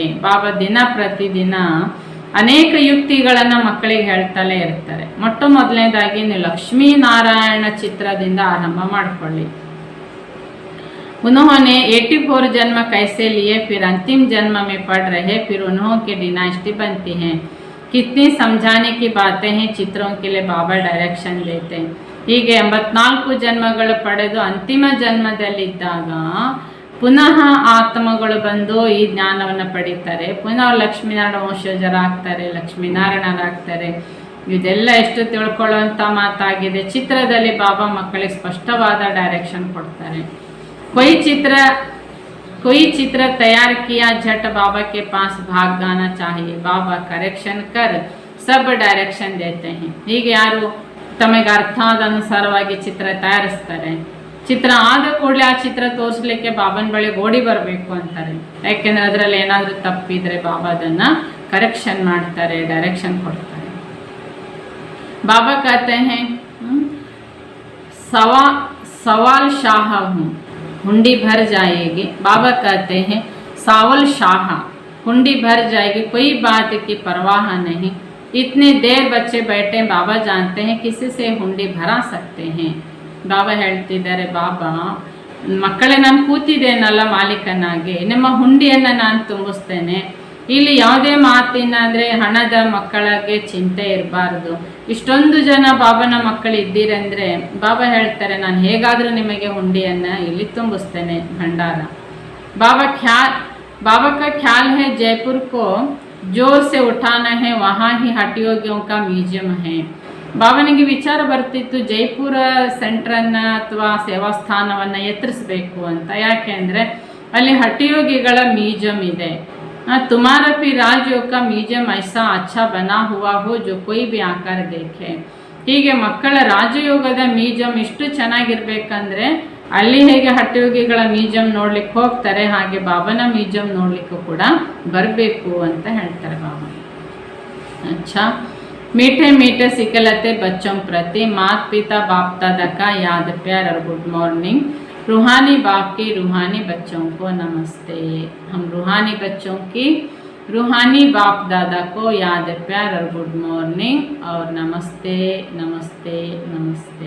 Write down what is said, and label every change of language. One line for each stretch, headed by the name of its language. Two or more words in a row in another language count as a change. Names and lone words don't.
Kannada: बाबा ದಿನ ಪ್ರತಿದಿನ ಅನೇಕ ಯುಕ್ತಿಗಳನ್ನು ಮಕ್ಕಳಿಗೆ ಹೇಳ್ತಲೇ ಇರ್ತಾರೆ. ಮೊಟ್ಟ ಮೊದಲನೇದಾಗಿ ನೀವು ಲಕ್ಷ್ಮೀನಾರಾಯಣ ಚಿತ್ರದಿಂದ ಆರಂಭ ಮಾಡಿಕೊಳ್ಳಿ.
Hindi: उन्होंने 84 जन्म कैसे लिए, फिर अंतिम जन्म में पढ़ रहे, फिर उन्हों की डिनास्टी बनती हैं. कितनी समझाने की बातें हैं. चित्रों के लिए बाबा डायरेक्शन देते हैं.
Kannada: ಹೀಗೆ 84 ಜನ್ಮಗಳು ಪಡೆದು ಅಂತಿಮ ಜನ್ಮದಲ್ಲಿದ್ದಾಗ ಪುನಃ ಆತ್ಮಗಳು ಬಂದು ಈ ಜ್ಞಾನವನ್ನು ಪಡೀತಾರೆ. ಪುನಃ ಲಕ್ಷ್ಮೀನಾರಾಯಣ ವಂಶಜರಾಗ್ತಾರೆ, ಲಕ್ಷ್ಮೀನಾರಾಯಣರಾಗ್ತಾರೆ. ಇದೆಲ್ಲ ಎಷ್ಟು ತಿಳ್ಕೊಳ್ಳುವಂಥ ಮಾತಾಗಿದೆ. ಚಿತ್ರದಲ್ಲಿ ಬಾಬಾ ಮಕ್ಕಳಿಗೆ ಸ್ಪಷ್ಟವಾದ ಡೈರೆಕ್ಷನ್ ಕೊಡ್ತಾರೆ.
Hindi: कोई चित्र तैयार किया, झट बाबा के पास भाग जाना चाहिए. बाबा करेक्शन कर सब डायरेक्शन देते हैं.
Kannada: ಹೀಗೆ ಯಾರು ತಮಗೆ ಅರ್ಥ ಆದ ಅನುಸಾರವಾಗಿ ಚಿತ್ರ ತಯಾರಿಸ್ತಾರೆ. ಚಿತ್ರ ಆದ ಕೂಡಲೇ ಆ ಚಿತ್ರ ತೋರಿಸ್ಲಿಕ್ಕೆ ಬಾಬನ ಬಳಿ ಓಡಿ ಬರಬೇಕು ಅಂತಾರೆ. ಯಾಕೆಂದರೆ ಅದರಲ್ಲಿ ಏನಾದರೂ ತಪ್ಪಿದ್ರೆ ಬಾಬಾ ಅದನ್ನು ಕರೆಕ್ಷನ್ ಮಾಡ್ತಾರೆ, ಡೈರೆಕ್ಷನ್ ಕೊಡ್ತಾರೆ.
Hindi: ಬಾಬಾ कहते हैं सवाल शाह हूँ, हुंडी भर जाएगी. बाबा कहते हैं सावल शाह, हुंडी भर जाएगी, कोई बात की परवाह नहीं. इतने देर बच्चे बैठे, बाबा जानते हैं किसी से हुंडी भरा सकते हैं.
Kannada: ಬಾಬಾ ಹೇಳ್ತಿದ್ದಾರೆ, ಬಾಬಾ ಮಕ್ಕಳೇ ನಾನು ಕೂತಿದ್ದೇನಲ್ಲ ಮಾಲೀಕನಾಗಿ, ನಿಮ್ಮ ಹುಂಡಿಯನ್ನು ನಾನು ತುಂಬಿಸ್ತೇನೆ. ಇಲ್ಲಿ ಯಾವುದೇ ಮಾತಿನ ಅಂದರೆ ಹಣದ ಮಕ್ಕಳಿಗೆ ಚಿಂತೆ ಇರಬಾರ್ದು. ಇಷ್ಟೊಂದು ಜನ ಬಾಬನ ಮಕ್ಕಳು ಇದ್ದೀರಂದರೆ ಬಾಬಾ ಹೇಳ್ತಾರೆ, ನಾನು ಹೇಗಾದರೂ ನಿಮಗೆ ಹುಂಡಿಯನ್ನು ಇಲ್ಲಿ ತುಂಬಿಸ್ತೇನೆ, ಭಂಡಾರ.
Hindi: बाबा का ख्याल है जयपुर को जोर से उठाना है, वहाँ ही हठयोगियों का म्यूजियम है.
Kannada: ಬಾಬನಿಗೆ ವಿಚಾರ ಬರ್ತಿತ್ತು ಜೈಪುರ ಸೆಂಟ್ರನ್ನು ಅಥವಾ ಸೇವಾಸ್ಥಾನವನ್ನು ಎತ್ತರಿಸಬೇಕು ಅಂತ. ಯಾಕೆ ಅಂದರೆ ಅಲ್ಲಿ ಹಠಯೋಗಿಗಳ ಮ್ಯೂಸಿಯಂ ಇದೆ.
Hindi: तुम्हारा भी राजयोग का म्यूजियम ऐसा अच्छा बना हुआ हो जो कोई भी आकर देखे.
Kannada: ಹೀಗೆ ಮಕ್ಕಳ ರಾಜಯೋಗದ ಮ್ಯೂಸಿಯಂ ಇಷ್ಟು ಚೆನ್ನಾಗಿರ್ಬೇಕಂದ್ರೆ ಅಲ್ಲಿ ಹೇಗೆ ಹಠಯೋಗಿಗಳ ಮ್ಯೂಸಿಯಂ ನೋಡ್ಲಿಕ್ಕೆ ಹೋಗ್ತಾರೆ, ಹಾಗೆ ಬಾಬನ ಮ್ಯೂಸಿಯಂ ನೋಡ್ಲಿಕ್ಕೂ ಕೂಡ ಬರಬೇಕು ಅಂತ ಹೇಳ್ತಾರೆ ಬಾಬಾ.
Hindi: अच्छा, मीठे मीठे सिकलते बच्चों प्रति माता पिता बाप दादा का याद प्यार और
English: good morning.
Hindi: रूहानी बाप की रूहानी बच्चों को नमस्ते. हम रूहानी बच्चों की रूहानी बाप दादा को याद प्यार और
English: good morning
Hindi: और नमस्ते नमस्ते नमस्ते.